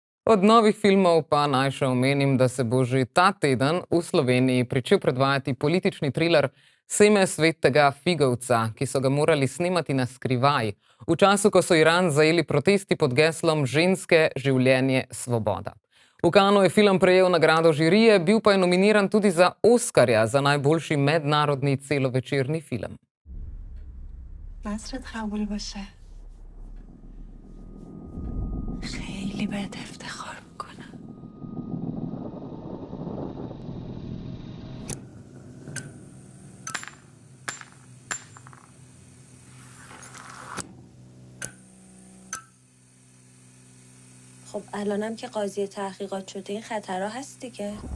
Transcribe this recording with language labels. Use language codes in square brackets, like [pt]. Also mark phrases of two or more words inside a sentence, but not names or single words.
[sl] Od novih filmov pa naj še omenim, da se bo že ta teden v Sloveniji pričel predvajati politični triler Seme svetega figovca, ki so ga morali snemati na skrivaj, v času, ko so Iran zajeli protesti pod geslom Ženske, življenje, svoboda. V Cannesu je film prejel nagrado žirije, bil pa je nominiran tudi za Oskarja za najboljši mednarodni celovečerni film. [fa] نصرت قبول باشه خیلی بهت افتخار میکنم خب الانم که قاضی تحقیقات شده این خطرها هست دیگه.